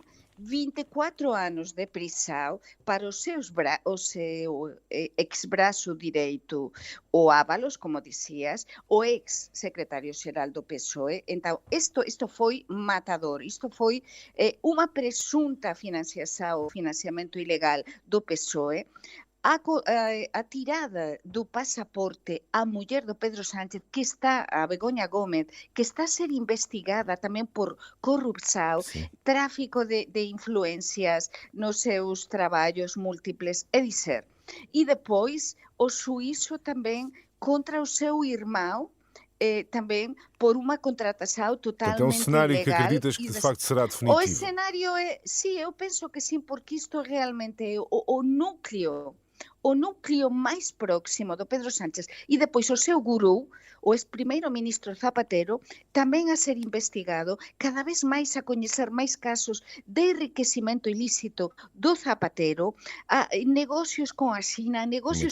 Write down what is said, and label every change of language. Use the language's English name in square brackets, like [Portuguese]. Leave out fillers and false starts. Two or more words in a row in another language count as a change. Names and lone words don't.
[Portuguese] 24 anos de prisão para o seu ex-braço direito, o Ábalos, como dizias, o ex-secretário-geral do PSOE. Então, isto foi matador. Isto foi uma presunta financiamento ilegal do PSOE. A tirada do pasaporte à mulher do Pedro Sánchez, a Begoña Gómez, que está a ser investigada tamén por corrupção, tráfico de influencias [Galician] nos seus traballos múltiples, [Portuguese] é dizer. E depois, o xuízo tamén contra o seu irmão, também por uma contratação totalmente ilegal. Então é um cenário ilegal, que acreditas que de facto será definitivo? O cenário sim, eu penso que sim, porque isto realmente é o núcleo o núcleo máis próximo do Pedro Sánchez e depois o seu gurú, o ex-primeiro-ministro Zapatero, tamén a ser investigado, cada vez máis [Galician] a coñecer máis casos [Portuguese] de enriquecimento ilícito do Zapatero, [Galician] negocios con a China, [Portuguese] negocios